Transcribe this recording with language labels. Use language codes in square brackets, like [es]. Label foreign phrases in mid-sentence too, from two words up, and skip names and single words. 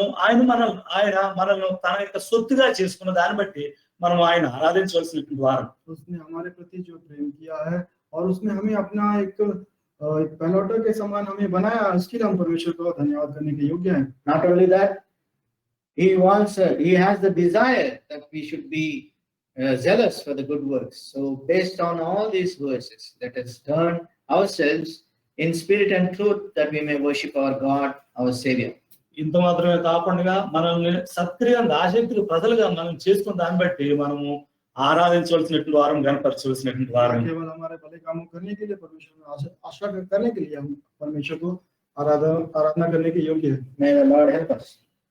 [te] ఆయన మనల్ని తన యొక్క సొత్తుగా చేసుకున్న దాన్ని బట్టి మనం ఆయన ఆరాధించవలసినటువంటి వారం. [hi] उसने हमारे प्रति जो प्रेम किया है और उसने हमें अपना एक पहलौठा के समान हमें बनाया, इसके लिए हम परमेश्वर को धन्यवाद करने के योग्य हैं. [en] Not only that, he has the desire that we should be zealous for the good works. So based on all these verses, let us turn ourselves in spirit and truth that we may worship our God, our Savior. [te] ఇంత మాత్రమే కాకుండా మనల్ని సక్రియంగా ఆసక్తిగా ప్రజలుగా మనం చేసుకున్న దాన్ని బట్టి మనము ఆరాధించవలసినటువంటి వారం, గణపరచవలసినటువంటి వారం. [hi] केवल हमारे भले कामों करने के लिए परमेश्वर में आशा करने के लिए हम परमेश्वर को आराधना करने के योग्य है. [en] May the Lord help us.